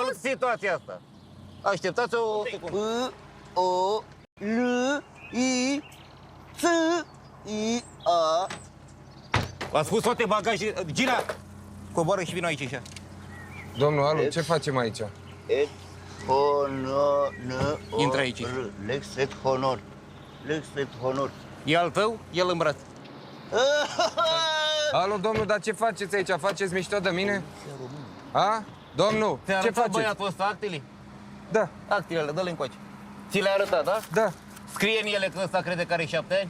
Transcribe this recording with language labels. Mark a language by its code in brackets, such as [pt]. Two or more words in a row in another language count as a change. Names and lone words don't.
[ro] jos? situația asta. Așteptați o secundă. O, L, I, Ț, I, A. V-am spus toate bagaje... Gina! Coboară și vină aici, așa. Domnul Alu, ce facem aici? [la] Et, honor, n, [ro] Intră aici. [la] Lex et honor. Lex et honor. [ro] E al tău, el în braț. Alo, domnul, dar ce faceți aici? Faceți mișto de mine? A? Domnul, Ți-a ce arătat faceți? băiatul ăsta actele? Da, Actele, dă-le încoace. Ți le-a arătat, da? da, Scrie în ele că ăsta crede că are 7 ani?